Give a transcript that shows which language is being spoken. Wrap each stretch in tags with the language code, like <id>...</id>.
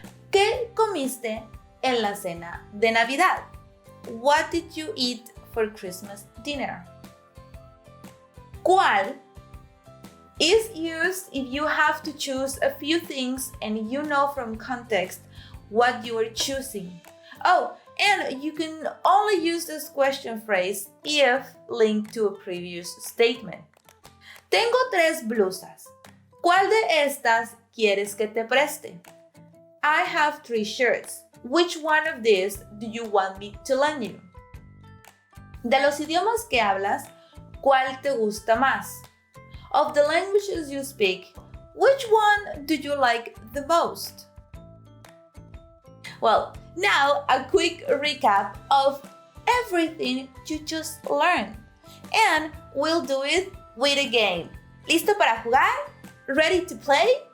<es>¿Qué comiste en la cena de Navidad?</es> <en>What did you eat for Christmas dinner? ¿Cuál is used if you have to choose a few things and you know from context what you are choosing. Oh, and you can only use this question phrase if linked to a previous statement.</en> <es>Tengo 3 blusas. ¿Cuál de estas quieres que te preste?</es> <en>I have 3 shirts. Which one of these do you want me to lend you?</en> <es>De los idiomas que hablas, ¿cuál te gusta más?</es> <en>Of the languages you speak, which one do you like the most? Well, now a quick recap of everything you just learned. And we'll do it with a game.</en> <es>¿Listo para jugar?</es> <en>Ready to play?</en>